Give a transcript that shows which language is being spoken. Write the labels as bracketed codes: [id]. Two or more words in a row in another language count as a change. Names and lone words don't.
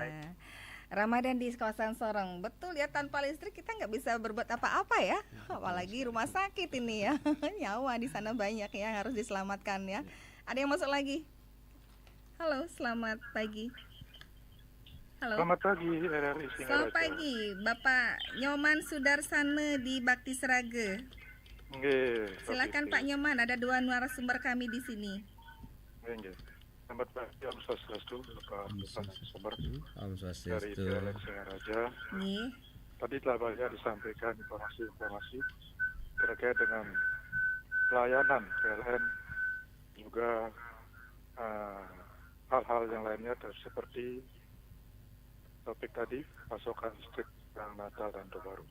[id] Ramadan di kawasan Sorong, betul ya, tanpa listrik kita nggak bisa berbuat apa-apa ya, apalagi rumah sakit ini ya, nyawa di sana banyak ya harus diselamatkan ya. Ada yang masuk lagi? Halo, selamat pagi. Halo. Selamat pagi, RRI Singaraja. Selamat pagi, Bapak Nyoman Sudarsana di Bakti Seraga. Silakan Pak Nyoman, ada 2 narasumber kami di sini. Selamat pagi, [sa] Om Swastiastu, [id] Bapak narasumber dari Swastiastu. PLN Singaraja. Tadi telah banyak disampaikan informasi-informasi terkait dengan pelayanan PLN, juga hal-hal yang lainnya seperti topik tadi, pasokan listrik yang Natal dan Tahun Baru.